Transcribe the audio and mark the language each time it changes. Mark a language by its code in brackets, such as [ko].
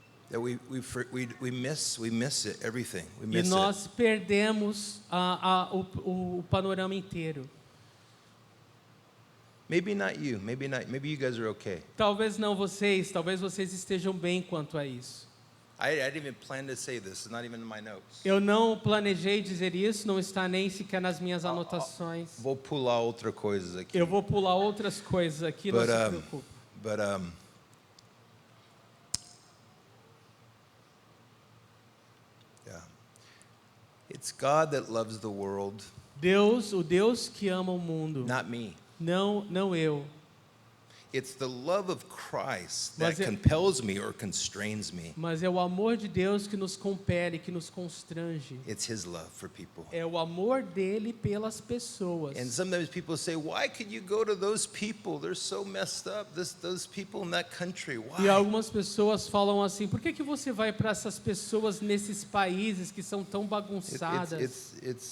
[en] that we miss it, everything. We [pt] e [en] miss it. [pt] nós perdemos o panorama inteiro. [en] Maybe not you. Maybe not. Maybe you guys are okay. [pt] Talvez não vocês, talvez vocês estejam bem quanto a isso. [en] I didn't even plan to say this. It's not even in my notes. [pt] Eu não planejei dizer isso, não está nem sequer nas minhas anotações. Vou pular outra coisa aqui. Eu vou pular outras coisas aqui, não [en] But, [pt] se preocupe. [en] But yeah, it's God that loves the world, [pt] Deus, o Deus que ama o mundo, [en] not me. [pt] não eu. [en] It's the love of Christ that [pt] Mas é- [en] compels me or constrains me. [pt] Mas é o amor de Deus que nos compele, que nos constrange. [en] It's His love for people. [pt] É o amor dele pelas pessoas. [en] And sometimes people say, "Why could you go to those people? They're so messed up. Those people in that country. [pt] E [en] Why?" [pt] algumas pessoas falam assim: por que você vai para essas pessoas nesses países que são tão bagunçadas?